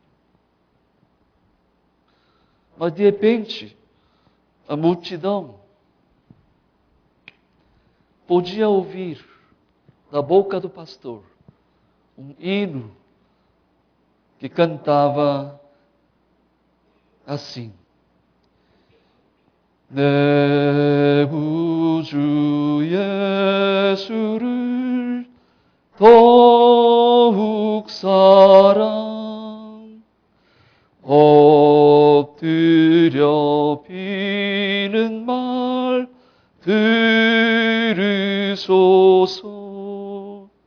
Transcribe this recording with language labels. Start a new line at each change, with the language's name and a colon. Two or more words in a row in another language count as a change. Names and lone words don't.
Portuguese: Mas de repente, a multidão podia ouvir da boca do pastor um hino que cantava assim:
Korean: 내 구주 예수를 더욱 사랑 엎드려 비는 말 들으소서